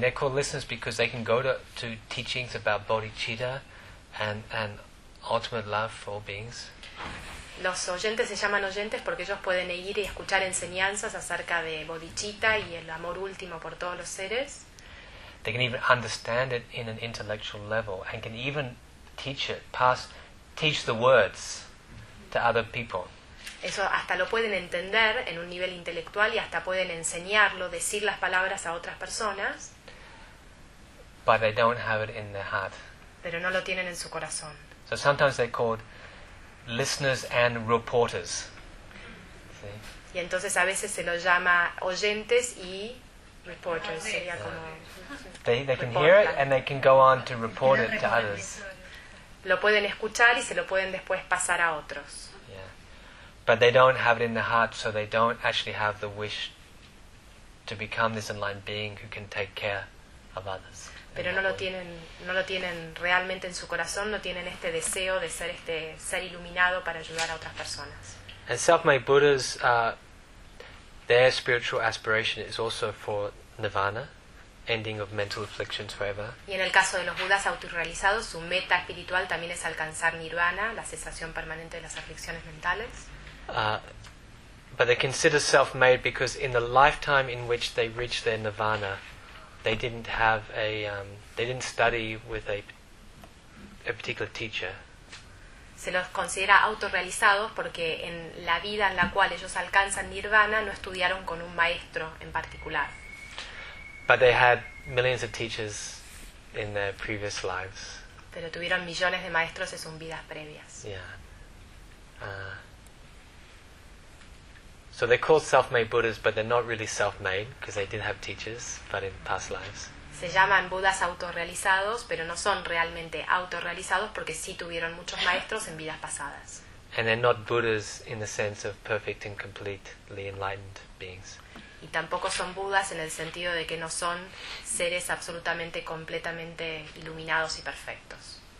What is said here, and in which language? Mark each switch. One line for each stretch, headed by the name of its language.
English: They're called listeners because they can go to teachings about bodhicitta and ultimate love for all beings.
Spanish: Los oyentes se llaman oyentes porque ellos pueden ir y escuchar enseñanzas acerca de bodhicitta y el amor último por todos los seres.
English: They can even understand it in an intellectual level and can even teach it, teach the words to other people.
Spanish: Eso hasta lo pueden entender en un nivel intelectual y hasta pueden enseñarlo, decir las palabras a otras personas.
English: But they don't have it in their heart.
Spanish: Pero no lo tienen en su corazón.
English: So sometimes they're called listeners and reporters. See?
Spanish: Y entonces a veces se los llama oyentes y reporters. Sería como
English: they can hear it and they can go on to report it to others.
Spanish: Lo pueden escuchar y se lo pueden después pasar a otros.
English: But they don't have it in their heart, so they don't actually have the wish to become this enlightened being who can take care of others.
Spanish: Pero no lo tienen realmente en su corazón, no tienen este deseo de ser este ser iluminado para ayudar a otras personas.
English: And self-made Buddhas, their spiritual aspiration is also for nirvana, ending of mental afflictions forever.
Spanish: Y en el caso de los budas autorrealizados, su meta espiritual también es alcanzar nirvana, la cesación permanente de las aflicciones mentales.
English: But they consider self-made because in the lifetime in which they reached their nirvana, they didn't study with a particular teacher.
Spanish: Se los considera autorrealizados porque en la vida en la cual ellos alcanzan nirvana no estudiaron con un maestro en particular.
English: But they had millions of teachers in their previous lives.
Spanish: Pero tuvieron millones de maestros en sus vidas previas.
English: So they're called self-made Buddhas, but they're not really self-made because they did have teachers, but in past lives.
Spanish: Se llaman Budas autorrealizados, pero no son realmente autorrealizados porque sí tuvieron muchos maestros en vidas pasadas.
English: And they're not Buddhas in the sense of perfect and completely enlightened beings.
Spanish: Y tampoco son Budas en el sentido de que no son seres absolutamente, completamente iluminados y perfectos.